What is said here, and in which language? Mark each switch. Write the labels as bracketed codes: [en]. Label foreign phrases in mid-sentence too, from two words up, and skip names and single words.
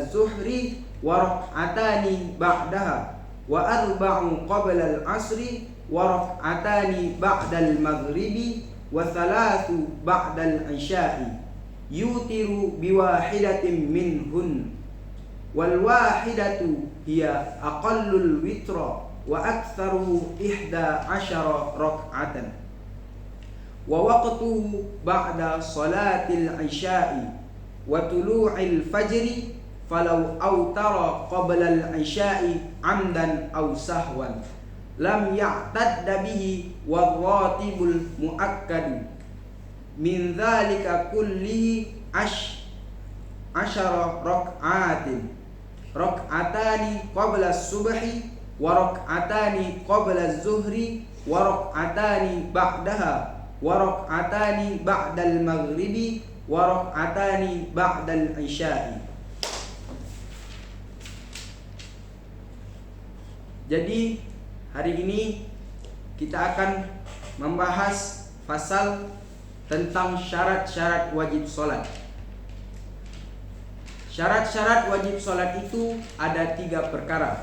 [ar] الظهر وركعتان بعدها وأربع قبل العصر وركعتان بعد المغرب وثلاث بعد العشاء يوتر بواحدة منهن والواحدة هي أقل الوتر وأكثره 11 ركعة ووقته بعد صلاة العشاء وطلوع الفجر فلو أوتر قبل العشاء عمدا أو سهوا لم يعتد به والراتب المؤكد من ذلك كله 10 ركعتان قبل الصبح وركعتان قبل الظهر وركعتان بعدها وركعتان بعد المغرب وركعتان بعد العشاء. [id] Jadi hari ini kita akan membahas pasal tentang syarat-syarat wajib sholat. Syarat-syarat wajib sholat itu ada 3 perkara.